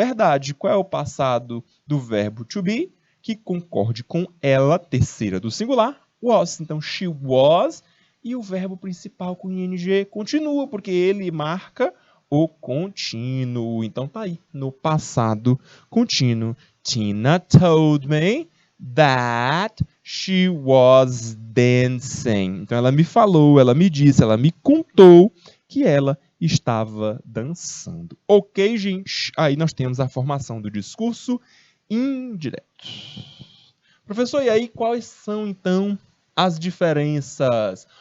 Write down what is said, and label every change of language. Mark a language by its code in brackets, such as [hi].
[pt] Verdade, qual é o passado do verbo to be? Que concorde com ela, terceira do singular, was. Então she was, e o verbo principal com ing continua, porque ele marca o contínuo. Então tá aí, no passado contínuo. [en] Tina told me that she was dancing. [pt] Então ela me falou, ela me disse, ela me contou que ela estava dançando. Ok, gente? Aí nós temos a formação do discurso indireto. Professor, e aí quais são então as diferenças?